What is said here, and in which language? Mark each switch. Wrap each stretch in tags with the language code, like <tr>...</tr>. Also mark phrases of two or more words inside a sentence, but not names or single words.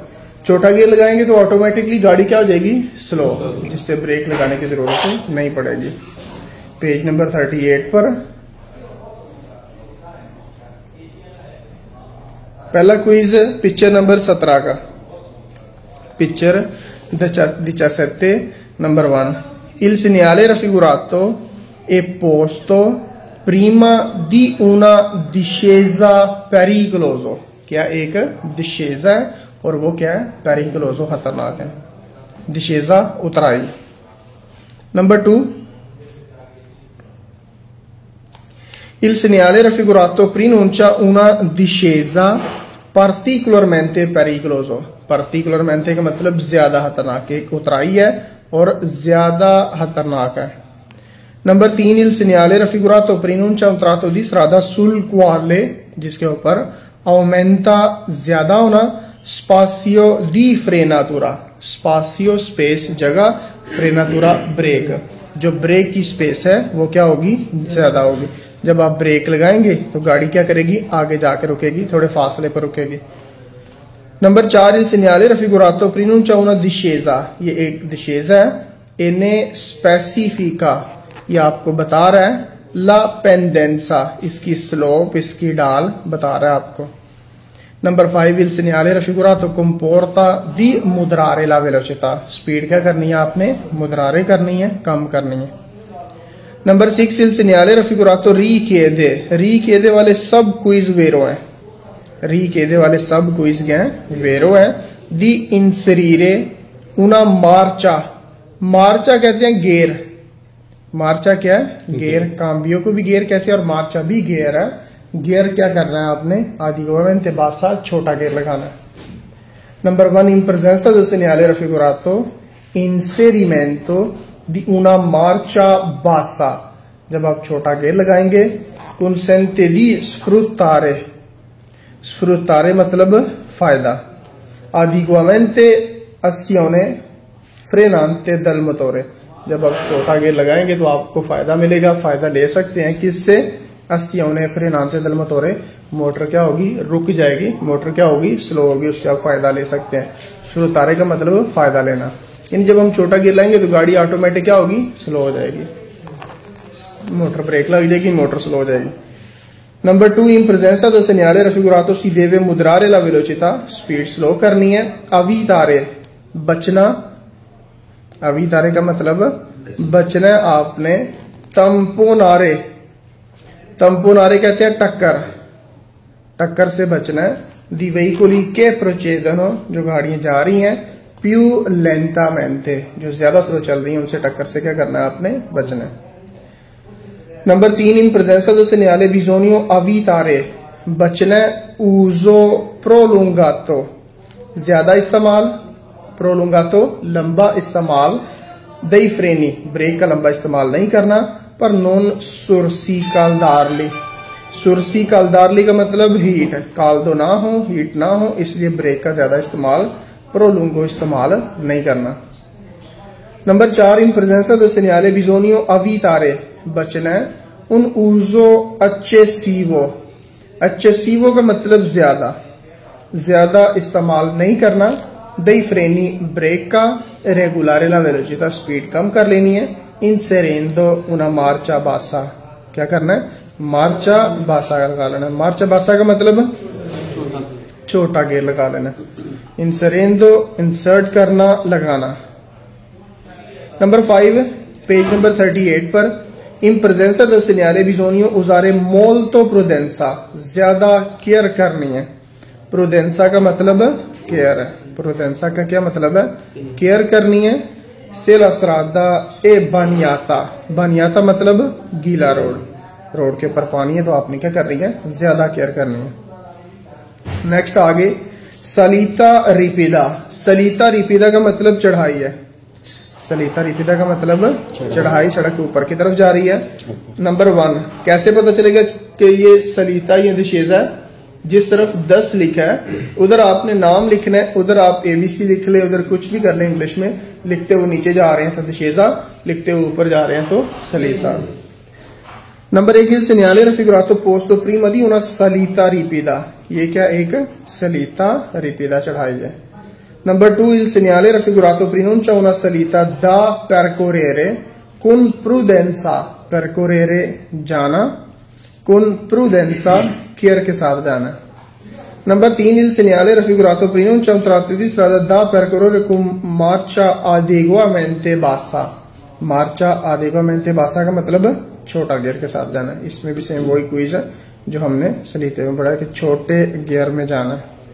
<hi>छोटा गियर लगाएंगे तो ऑटोमेटिकली गाड़ी क्या हो जाएगी, स्लो, जिससे ब्रेक लगाने की जरूरत नहीं पड़ेगी। पेज नंबर 38 पर पहला क्विज पिक्चर नंबर 17 का। पिक्चर 17 नंबर 1।</hi> <it>Il segnale raffigurato è posto prima di una discesa pericoloso।</it> <hi>क्या, एक discesa है और वो क्या है, pericoloso, खतरनाक है। discesa उतराई। नंबर 2।</hi> <it>Il segnale raffigurato preannuncia una discesa particolarmente pericoloso।</it> <hi>particolarmente का मतलब ज्यादा खतरनाक, एक उतराई है और ज्यादा खतरनाक है।</hi> <it>नंबर 3। Il segnale raffigurato preannuncia un tratto di strada sul quale,</it> <hi>जिसके ऊपर aumenta ज्यादा होना,</hi> <it>spazio di frenatura।</it> <hi>spazio स्पेस जगह, frenatura ब्रेक, जो ब्रेक की स्पेस है वो क्या होगी, ज्यादा होगी। जब आप ब्रेक लगाएंगे तो गाड़ी क्या करेगी, आगे जाकर रुकेगी, थोड़े फासले पर रुकेगी। नंबर 4।</hi> <it>Il segnale raffigurato preannuncia una discesa।</it> <hi>ये एक discesa है। इन्हें specifica, ये आपको बता रहा है</hi> <it>la pendenza,</it> <hi>इसकी स्लोप, इसकी ढाल बता रहा है आपको। नंबर 5।</hi> <it>Il segnale raffigurato comporta di moderare la velocità।</it> <hi>स्पीड क्या करनी है आपने, moderare करनी है, कम करनी है। नंबर 6।</hi> <it>Il segnale raffigurato richiede</it> <hi>वाले सब क्विज वेरो है। richiede वाले सब क्विज क्या है, वेरो है।</hi> <it>di inserire una marcia।</it> <hi>मार्चा कहते हैं गियर। मार्चा क्या है, गियर। काम्बियो को भी गियर कहते हैं और मार्चा भी गियर है। गियर क्या करना है आपने,</hi> <it>adeguatamente bassa,</it> <hi>छोटा गियर लगाना है। नंबर 1।</hi> <it>in presenza del segnale raffigurato inserimento di una marcia bassa।</it> <hi>जब आप छोटा गियर लगाएंगे,</hi> <it>consente di sfruttare, sfruttare</it> <hi>मतलब फायदा,</hi> <it>adeguamente azione frenante del motore।</it> <hi>जब आप छोटा गियर लगाएंगे तो आपको फायदा मिलेगा, फायदा ले सकते हैं किससे,</hi> <it>azione frenante del motore।</it> <hi>मोटर क्या होगी, रुक जाएगी, मोटर क्या होगी, स्लो होगी, उससे आप फायदा ले सकते हैं। sfruttare का मतलब फायदा लेना। इन जब हम छोटा गियर लाएंगे तो गाड़ी ऑटोमेटिक क्या होगी, स्लो हो जाएगी, मोटर ब्रेक लग जाएगी, मोटर स्लो हो जाएगी। नंबर 2।</hi> <it>in presenza del segnale raffigurato si deve moderare la velocità।</it> <hi>स्पीड स्लो करनी है। evitare बचना, evitare का मतलब बचना है आपने। tamponare, tamponare कहते हैं टक्कर, टक्कर से बचना है।</hi> <it>di veicoli che procedono,</it> <hi>जो गाड़ियां जा रही हैं,</hi> <it>più lentamente,</it> <hi>जो ज्यादा स्लो चल रही हैं, उनसे टक्कर से क्या करना है आपने, बचना है।</hi> <it>नंबर 3। in presenza del segnale bisogna evitare</it> <hi>बचना है।</hi> <it>uso prolungato</it> <hi>ज्यादा इस्तेमाल, prolungato लंबा इस्तेमाल,</hi> <it>dei freni</it> <hi>ब्रेक का लंबा इस्तेमाल नहीं करना, पर</hi> <it>non sursicalarli।</it> <hi>sursicalarli का मतलब हीट, काल्दो ना हो, हीट ना हो, इसलिए ब्रेक का ज्यादा इस्तेमाल, prolungo इस्तेमाल नहीं करना।</hi> <it>नंबर 4। in presenza del segnale bisogna evitare</it> <hi>बचना है।</hi> <it>un uso eccessivo,</it> <hi>eccessivo का मतलब ज्यादा, ज्यादा इस्तेमाल नहीं करना।</hi> <it>dei freni</it> <hi>ब्रेक का,</hi> <it>regolare la velocità</it> <hi>स्पीड कम कर लेनी है।</hi> <it>inserendo una marcia bassa,</it> <hi>क्या करना है,</hi> <it>marcia bassa</it> <hi>लगा लेना।</hi> <it>marcia bassa</it> <hi>का मतलब छोटा गियर लगा लेना। inserendo इंसर्ट करना, लगाना। नंबर 5। पेज नंबर 38 पर</hi> <it>in presenza del segnale bisogna usare molto prudenza।</it> <hi>ज्यादा केयर करनी है। prudenza का मतलब केयर है। prudenza का क्या मतलब है, केयर करनी है।</hi> <it>se la strada è bagnata,</it> <hi>bagnata मतलब गीला रोड, रोड के ऊपर पानी है तो आपने क्या कर रही है, ज्यादा केयर करनी है। नेक्स्ट आगे</hi> <it>salita ripida। salita ripida</it> <hi>का मतलब चढ़ाई है।</hi> <it>salita ripida</it> <hi>का मतलब चढ़ाई, सड़क के ऊपर की तरफ जा रही है। नंबर 1, कैसे पता चलेगा कि ये सलीता या दिशेजा है? जिस तरफ 10 लिखा है उधर आपने नाम लिखना है, उधर आप ABC लिख ले, उधर कुछ भी कर ले इंग्लिश में, लिखते हुए नीचे जा रहे हैं तो दिशेजा, लिखते हुए ऊपर जा रहे हैं तो सलीता। नंबर 1,</hi> <it>il segnale raffigurato posto prima di una salita ripida,</it> <hi>ये क्या एक</hi> <it>salita ripida</it> <hi>चढ़ाई है। नंबर 2,</hi> <it>il segnale raffigurato pronuncia una salita da percorrere con prudenza, percorrere जाना, con prudenza</it> <hi>केयर के साथ जाना। नंबर 3,</hi> <it>il segnale raffigurato pronuncia un tratto di strada da percorrere con marcia adeguatamente bassa, marcia adeguatamente bassa</it> <hi>का मतलब छोटा गियर के साथ जाना है। इसमें भी सेम वही क्विज है जो हमने सलीते में पढ़ा कि छोटे गियर में जाना है।</hi>